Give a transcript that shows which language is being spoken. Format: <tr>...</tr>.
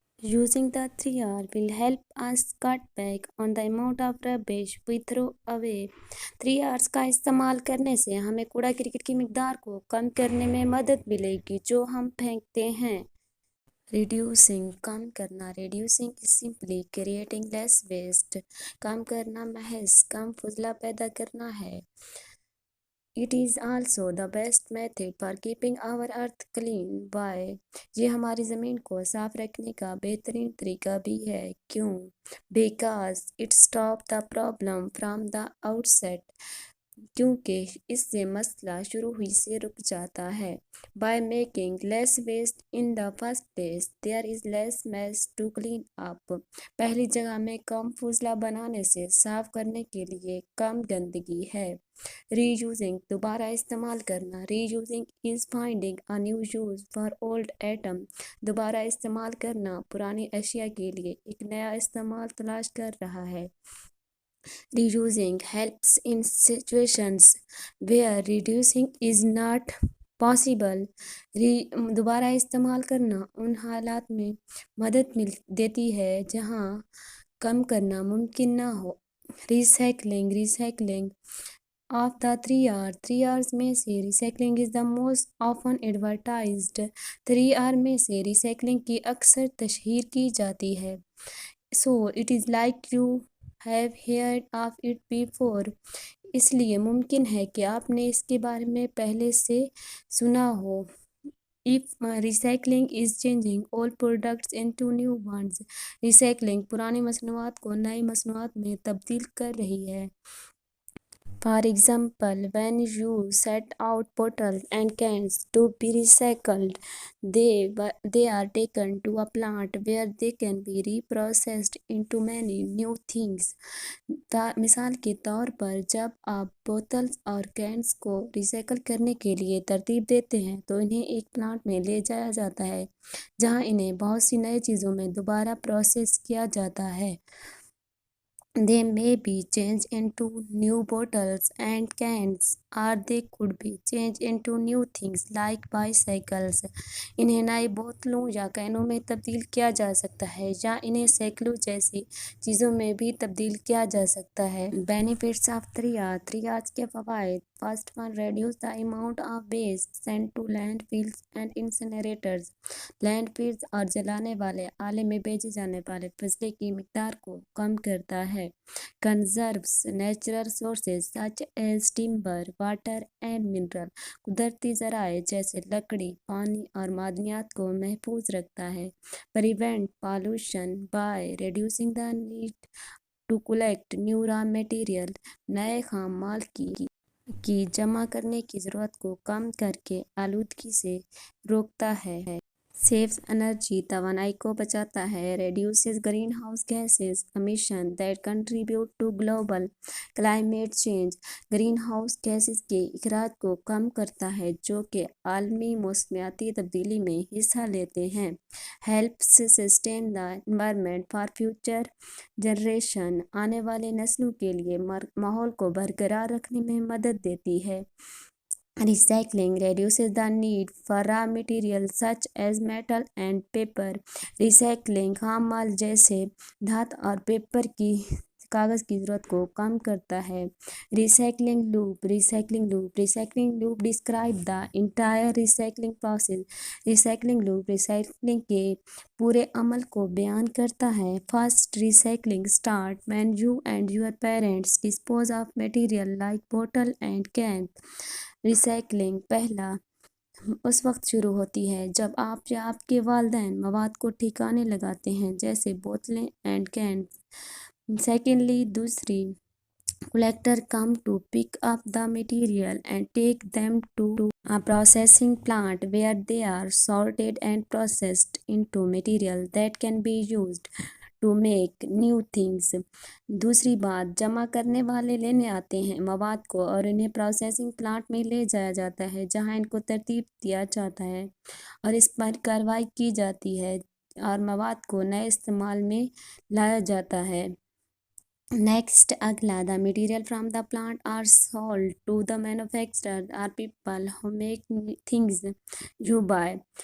<en>Using the 3 R will help us cut back on the amount of rubbish we throw away۔</en> <ur>3 Rs کا استعمال کرنے سے ہمیں کوڑا کرکٹ کی مقدار کو کم کرنے میں مدد ملے گی جو ہم پھینکتے ہیں۔ ریڈیوسنگ، کم کرنا۔</ur> <en>reducing is simply creating less waste,</en> <ur>کم کرنا محض کم فضلہ پیدا کرنا ہے۔</ur> <en>It is also the best method for keeping our earth clean. Why?</en> <ur>یہ ہماری زمین کو صاف رکھنے کا بہترین طریقہ بھی ہے. کیوں؟</ur> <en>Because it stops the problem from the outset.</en> <ur>کیونکہ اس سے مسئلہ شروع ہی سے رک جاتا ہے.</ur> <en>By making less waste in the first place, there is less mess to clean up.</en> <ur>پہلی جگہ میں کم فضلہ بنانے سے صاف کرنے کے لیے کم گندگی ہے. Reusing دوبارہ استعمال کرنا.</ur> <en>Reusing is finding a new use for old item.</en> <ur>دوبارہ استعمال کرنا پرانی اشیاء کے لیے ایک نیا استعمال تلاش کر رہا ہے.</ur> <en>Reusing helps in situations where reducing is not possible.</en> <ur>دوبارہ استعمال کرنا ان حالات میں مدد دیتی ہے جہاں کم کرنا ممکن نہ ہو.</ur> <en>Recycling of the 3 R's</en> <ur>میں سے</ur> <en>recycling is the most often advertised.</en> <ur>3R میں سے recycling کی اکثر تشہیر کی جاتی ہے.</ur> <en>So it is like you have heard of it before.</en> <ur>اس لیے ممکن ہے کہ آپ نے اس کے بارے میں پہلے سے سنا ہو.</ur> <en>If recycling is changing old products into new ones.</en> <ur>Recycling پرانی مصنوعات کو نئی مصنوعات میں تبدیل کر رہی ہے.</ur> <en>For example, when you set out bottles and cans to be recycled, they are taken to a plant where they can be reprocessed into many new things.</en> <ur>مثال کے طور پر جب آپ بوتلز اور کینز کو ریسائیکل کرنے کے لیے ترتیب دیتے ہیں تو انہیں ایک پلانٹ میں لے جایا جاتا ہے جہاں انہیں بہت سی نئی چیزوں میں دوبارہ پروسیس کیا جاتا ہے.</ur> <en>They may be changed into new bottles and cans, or they could be changed into new things like bicycles.</en> <ur>انہیں نئی بوتلوں یا کینوں میں تبدیل کیا جا سکتا ہے یا انہیں سائیکلوں جیسی چیزوں میں بھی تبدیل کیا جا سکتا ہے.</ur> <en>Benefits of 3R. 3R's</en> <ur>کے فوائد.</ur> <en>First one, reduce the amount of waste sent to landfills and incinerators.</en> <ur>Landfills اور جلانے والے آلے میں بھیجے جانے والے فضلے کی مقدار کو کم کرتا ہے.</ur> <en>Conserves natural resources such as timber, water and mineral.</en> <ur>قدرتی ذرائع جیسے لکڑی، پانی اور معدنیات کو محفوظ رکھتا ہے.</ur> <en>Prevent pollution by reducing the need to collect new raw material.</en> <ur>نئے خام مال کی جمع کرنے کی ضرورت کو کم کر کے آلودگی سے روکتا ہے.</ur> <en>Saves energy.</en> <ur>توانائی کو بچاتا ہے.</ur> <en>Reduces greenhouse gases emission that contribute to global climate change.</en> <ur>Green house gases کے اخراج کو کم کرتا ہے جو کہ عالمی موسمیاتی تبدیلی میں حصہ لیتے ہیں.</ur> <en>Helps sustain the environment for future generation.</en> <ur>آنے والے نسلوں کے لیے ماحول کو برقرار رکھنے میں مدد دیتی ہے.</ur> <en>Recycling reduces the need for raw materials such as metal and paper.</en> <ur>Recycling خام مال جیسے دھات اور کاغذ کی ضرورت کو کم کرتا ہے.</ur> <en>Recycling loop. Recycling loop describe the entire recycling process.</en> <ur>Recycling loop recycling کے پورے عمل کو بیان کرتا ہے.</ur> <en>First, recycling start when you and your parents dispose of material like bottle and can.</en> <ur>Recycling پہلا اس وقت شروع ہوتی ہے جب آپ یا آپ کے والدین مواد کو ٹھکانے لگاتے ہیں جیسے بوتلیں اینڈ کینز.</ur> <en>secondly</en> <ur>دوسری,</ur> <en>collector come to pick up the material and take them to a processing plant where they are sorted and processed into material that can be used to make new things.</en> <ur>دوسری بات, جمع کرنے والے لینے آتے ہیں مواد کو اور انہیں پروسیسنگ پلانٹ میں لے جایا جاتا ہے جہاں ان کو ترتیب دیا جاتا ہے اور اس پر کارروائی کی جاتی ہے اور مواد کو نئے استعمال میں لایا جاتا ہے.</ur> <en>Next,</en> <ur>اگلا,</ur> <en>the material from the plant are sold to the manufacturer or people who make things you buy.</en>